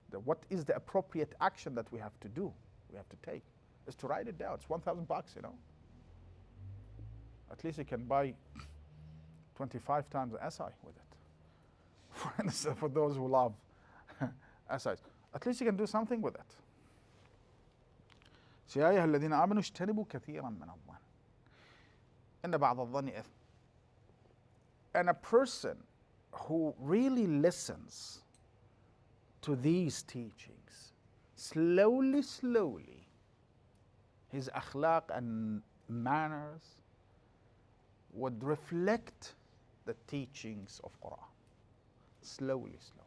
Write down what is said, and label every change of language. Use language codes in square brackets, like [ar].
[en] What is the appropriate action that we have to do? We have to take. Is to write it down. It's $1,000, you know. At least you can buy 25 times the SI with it. For instance, for those who love SIs. At least you can do something with it. [ar] يا أيها الذين آمنوا اجتنبوا كثيرا من الظن إن بعض الظن إثم. [en] And a person who really listens to these teachings, slowly, his akhlaq and manners would reflect the teachings of Quran. Slowly.